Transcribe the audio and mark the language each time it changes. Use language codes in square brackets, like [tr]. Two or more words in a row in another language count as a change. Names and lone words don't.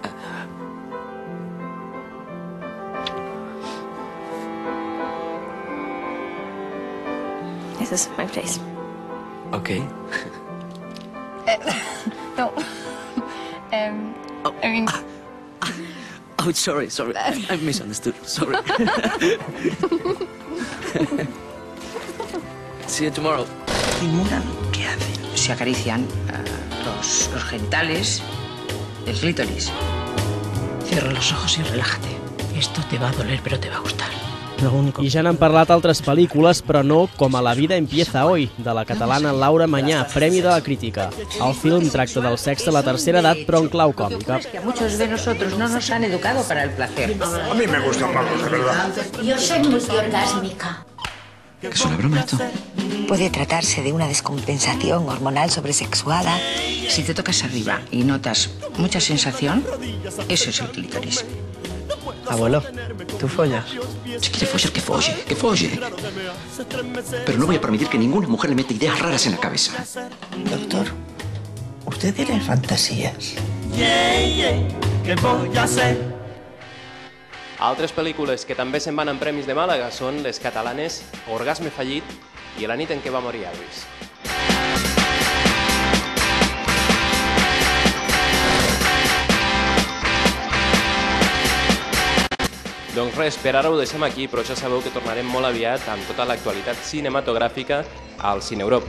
[en] This is my place. Okay. No. I mean, Oh, sorry. I misunderstood. Sorry. See you tomorrow. [es] Simulan qué hacen. Se acarician los genitales, el clítoris. Cierra los ojos y relájate. Esto te va a doler, pero te va a gustar. [ca] I ja n'han parlat altres pel·lícules, però no com a La vida empieza hoy, de la catalana Laura Mañá, Premi de la Crítica. El film tracta del sexe a la tercera edat, però en clau còmica. [es] Que a muchos de nosotros no nos han educado para el placer. A mí me gustan más, de verdad. Yo soy multiorgásmica. ¿Qué es una broma esto? Puede tratarse de una descompensación hormonal sobresexuada. Si te tocas arriba y notas mucha sensación, eso es el clítoris. Abuelo, ¿tú follas? Si quiere follar, que folle. Pero no voy a permitir que ninguna mujer le meta ideas raras en la cabeza. Doctor, ¿usted tiene fantasías? ¿Qué voy a hacer? [ca] Altres pel·lícules que també se'n van en premis de Màlaga són les catalanes Orgasme fallit i La nit en què va morir Elvis. Doncs res, per ara ho deixem aquí, però ja sabeu que tornarem molt aviat amb tota l'actualitat cinematogràfica al Cine Europe.